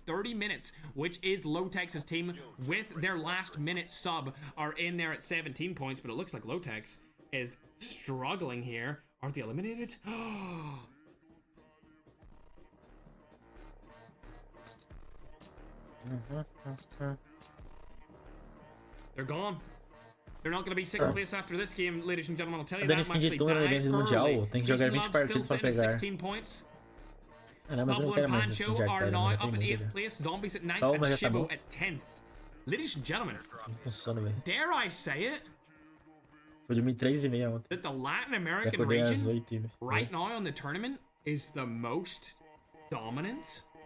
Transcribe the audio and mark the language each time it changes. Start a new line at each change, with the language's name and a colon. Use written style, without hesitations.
English: 30 minutes, which is Lowtex's team with their last minute sub, are in there at 17 points, but it looks like Lowtex is struggling here. Are they eliminated? They're gone. They're not going to be sixth place after this game, ladies and gentlemen. I'll tell you that much. They died early.
Portuguese: Tem que jogar 20 partidas pra pegar.
English: 16 points.
Portuguese: Não, mas eu não quero mais esse
English: Pancho are now up in 8th place. Zombies at 9th and Shibo at 10th. Ladies and gentlemen, dare I say it?
Portuguese: Foi dormir 3:30 ontem.
English: That the Latin American region right now on the tournament is the most dominant.